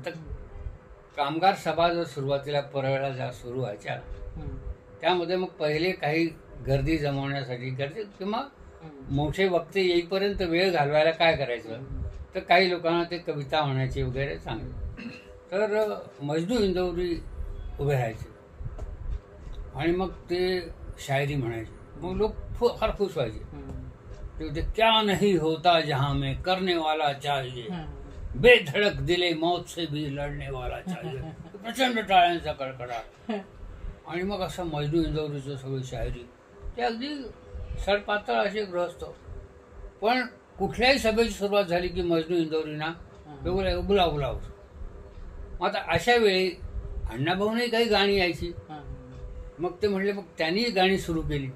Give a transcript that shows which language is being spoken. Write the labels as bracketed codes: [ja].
[mr] तर कामगार सभा जर सुरुवातीला परळला ज्या सुरू व्हायच्या त्यामध्ये मग पहिले काही गर्दी जमवण्यासाठी गर्दी किंवा मोठे वक्ते येईपर्यंत वेळ घालवायला काय करायचं तर काही लोकांना ते कविता म्हणायचे वगैरे चांगले. तर मजनू इंदौरी उभे राहायचे आणि मग ते शायरी म्हणायचे. मग लोक फार खुश व्हायचे. [hi] क्या नहीं होता जहां में करने वाला चाहिए, बेधड़क दिले मौत से भी लढणे वाला चाहिए. [mr] प्रचंड टाळ्यांचा कडकडाट. आणि मग असं मजनू इंदौरीचं सगळी शायरी ते अगदी सडपातळ असे ग्रहस्थ. पण कुठल्याही सभेची सुरुवात झाली की मजनू इंदौरीना बोलाव. आता अशा वेळी अण्णाभाऊने काही गाणी यायची. मग ते म्हणले मग त्यांनी गाणी सुरू केली.